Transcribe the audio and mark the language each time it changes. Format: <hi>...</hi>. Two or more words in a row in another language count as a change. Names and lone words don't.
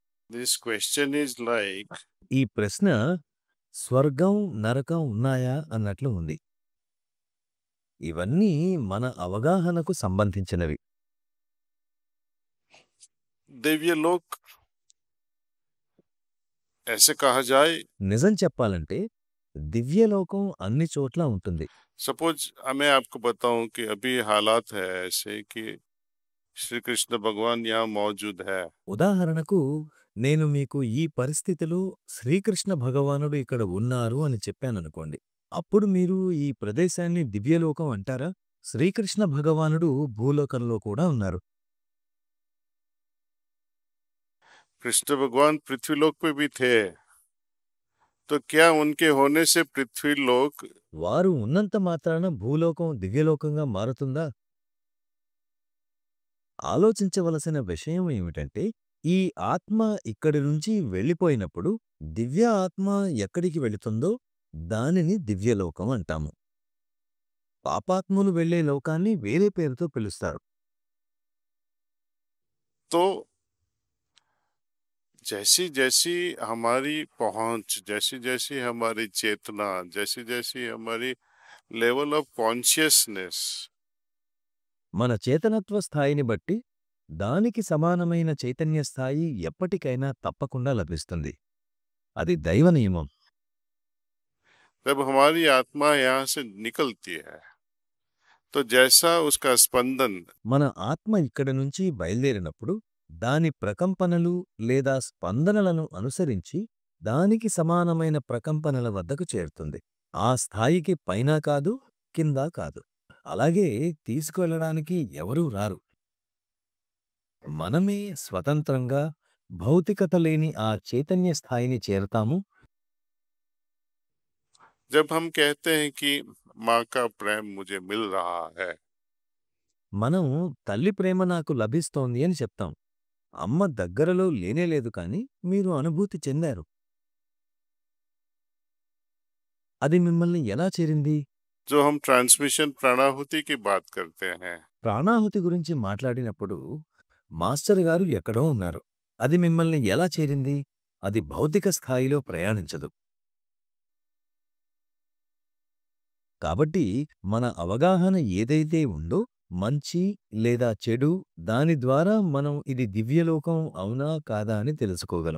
<en>This question is like,</en> <te>ఈ ప్రశ్న స్వర్గం, నరకం ఉన్నాయా అన్నట్లు ఉంది. ఇవన్నీ మన అవగాహనకు సంబంధించినవి.</te> <hi>दिव्यलोक ऐसे कहा जाए।</hi> <te>నిజం చెప్పాలంటే దివ్యలోకం అన్ని చోట్ల ఉంటుంది.</te> <hi>सपोज मैं आपको बताऊं कि अभी हालात है ऐसे कि श्री कृष्ण भगवान यहाँ मौजूद है।</hi> <te>ఉదాహరణకు నేను మీకు ఈ పరిస్థితిలో శ్రీకృష్ణ భగవానుడు ఇక్కడ ఉన్నారు అని చెప్పాననుకోండి. అప్పుడు మీరు ఈ ప్రదేశాన్ని దివ్యలోకం అంటారా? శ్రీకృష్ణ భగవానుడు భూలోకంలో కూడా ఉన్నారు.</te> <hi>कृष्ण भगवान पृथ्वीलोक पे भी थे, तो क्या उनके होने से पृथ्वीलोक</hi> <te>వారు ఉన్నంత మాత్రాన భూలోకం దివ్యలోకంగా మారుతుందా? ఆలోచించవలసిన విషయం ఏమిటంటే, ఈ ఆత్మ ఇక్కడి నుంచి వెళ్ళిపోయినప్పుడు దివ్య ఆత్మ ఎక్కడికి వెళుతుందో దానిని దివ్యలోకం అంటాము. పాపాత్ములు వెళ్ళే లోకాన్ని వేరే పేరుతో పిలుస్తారు.</te> <hi>तो जैसी जैसी हमारी पहुंच, जैसी जैसी हमारी चेतना, जैसी जैसी हमारी</hi> <en>level of consciousness,</en> <te>మన చేతనత్వ స్థాయిని బట్టి దానికి సమానమైన చైతన్య స్థాయి ఎప్పటికైనా తప్పకుండా లభిస్తుంది. అది దైవ నియమం.</te> <hi>जब हमारी आत्मा यहाँ से निकलती है तो जैसा उसका स्पंदन</hi> <te>మన ఆత్మ ఇక్కడి నుంచి బయల్దేరినప్పుడు దాని ప్రకంపనలు లేదా స్పందనలను అనుసరించి దానికి సమానమైన ప్రకంపనల వద్దకు చేరుతుంది. ఆ స్థాయికి పైన కాదు, కింద కాదు. అలాగే తీసుకువెళ్ళడానికి ఎవరూ రారు. మనమే స్వతంత్రంగా భౌతికత లేని ఆ చైతన్య స్థాయిని చేరతాము.</te> <hi>जब हम कहते हैं कि माँ का प्रेम मुझे मिल रहा है,</hi> <te>మనం తల్లి ప్రేమ నాకు లభిస్తోంది అని చెప్తాం. అమ్మ దగ్గరలో లేనేలేదు కాని మీరు అనుభూతి చెందారు. అది మిమ్మల్ని ఎలా చేరింది?</te> <hi>जो हम ट्रांसमिशन प्राणाहुति की बात करते हैं,</hi> <te>ప్రాణాహుతి గురించి మాట్లాడినప్పుడు మాస్టర్ గారు ఎక్కడో ఉన్నారు. అది మిమ్మల్ని ఎలా చేరింది? అది భౌతిక స్థాయిలో ప్రయాణించదు. కాబట్టి మన అవగాహన ఏదైతే ఉందో మంచి లేదా చెడు, దాని ద్వారా మనం ఇది దివ్యలోకం అవునా కాదా అని తెలుసుకోగలం.</te>